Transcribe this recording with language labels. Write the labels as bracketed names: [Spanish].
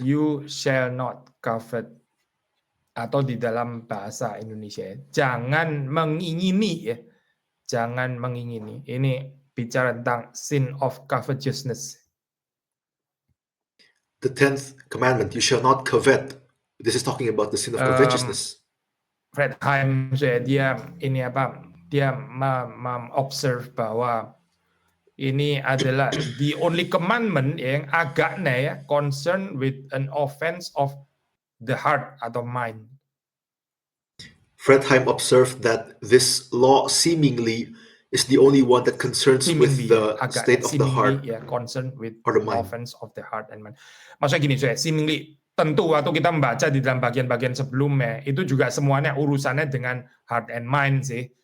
[English] You shall not covet, [Indonesian] atau di dalam bahasa Indonesia, jangan mengingini ya. Jangan mengingini. Ini bicara tentang [English] sin of covetousness. The 10th commandment, you shall not covet. This is talking about the sin of covetousness. [Indonesian] Fredheim dia ini apa? Dia [English] observe [Indonesian] bahwa ini adalah [English] the only commandment [Indonesian] yang agaknya ya [English] concern with an offense of the heart atau mind. Fredheim observed that this law seemingly is the only one that concerns with the state of the heart ya, concern with or the mind. Offense of the heart and mind. [Indonesian] Maksudnya gini, saya seemingly tentu waktu kita membaca di dalam bagian-bagian sebelumnya itu juga semuanya urusannya dengan [English] heart and mind [Indonesian] sih.